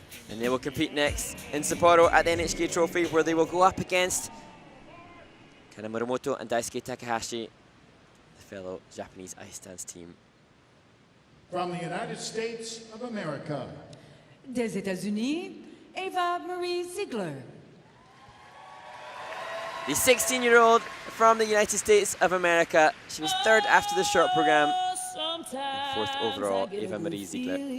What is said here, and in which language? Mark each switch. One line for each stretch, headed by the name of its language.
English: And they will compete next in Sapporo at the NHK Trophy, where they will go up against Kana Muramoto and Daisuke Takahashi, the fellow Japanese ice dance team. From the United States of America.
French: Des États-Unis, Ava Marie Ziegler.
English: The 16-year-old from the United States of America. She was third after the short program, and fourth overall, Ava Marie Ziegler.